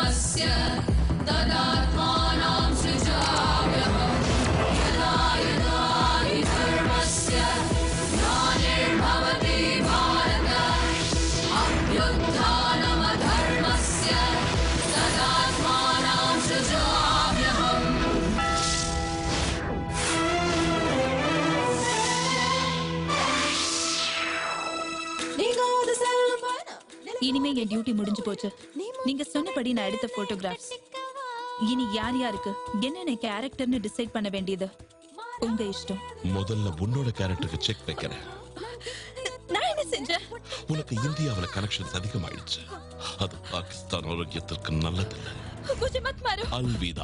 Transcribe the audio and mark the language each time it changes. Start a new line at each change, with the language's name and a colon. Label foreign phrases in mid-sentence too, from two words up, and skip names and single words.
Sanskrit: धर्मस्य तदात्मानां सृजाम्यहम् यदा यदा हि धर्मस्य ग्लानिर्भवति भारत अभ्युत्थानमधर्मस्य तदात्मानां सृजाम्यहम्
Tamil: இனிமே என் டியூட்டி முடிஞ்சு போச்சு. நீங்க சொன்னபடி நான் எடுத்த போட்டோகிராஃப்ஸ். இனி யார் யாருக்கு என்னென்ன கேரக்டர்னு டிசைட் பண்ண வேண்டியது உங்க இஷ்டம். முதல்ல உன்னோட கேரக்டருக்கு செக் வைக்கிறேன். நான் என்ன செஞ்சேன்? உனக்கு இந்தியாவுல கனெக்ஷன்ஸ் அதிகமாயிடுச்சு. அது பாகிஸ்தான் ஆரோக்கியத்திற்கு நல்லதில்ல.
Hindi: मुझे मत मारो. अलविदा.